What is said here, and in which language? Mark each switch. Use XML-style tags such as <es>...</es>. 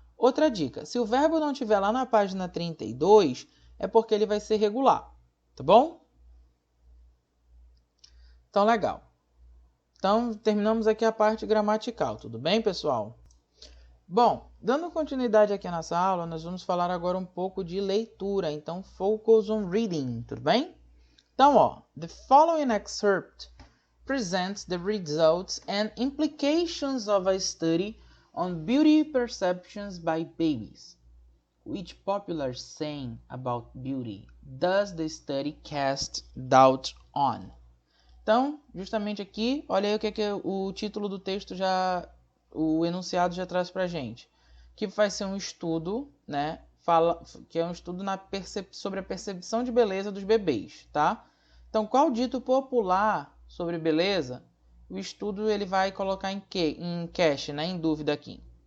<pt>Outra dica, se o verbo não estiver lá na página 32, é porque ele vai ser regular, tá bom? Então, legal. Então, terminamos aqui a parte gramatical, tudo bem, pessoal? Bom, dando continuidade aqui nessa aula, nós vamos falar agora um pouco de leitura. Então,</pt> <en>focus on reading,</en> <pt>tudo bem? Então, ó,</pt> <en>the following excerpt presents the results and implications of a study on beauty perceptions by babies. Which popular saying about beauty does the study cast doubt on?</en> <pt>Então, justamente aqui, olha aí o que o título do texto o enunciado já traz pra gente. Que vai ser um estudo, né? Que é um estudo sobre a percepção de beleza dos bebês, tá? Então, qual dito popular sobre beleza? O estudo ele vai colocar em cache, né? Em dúvida aqui.</pt>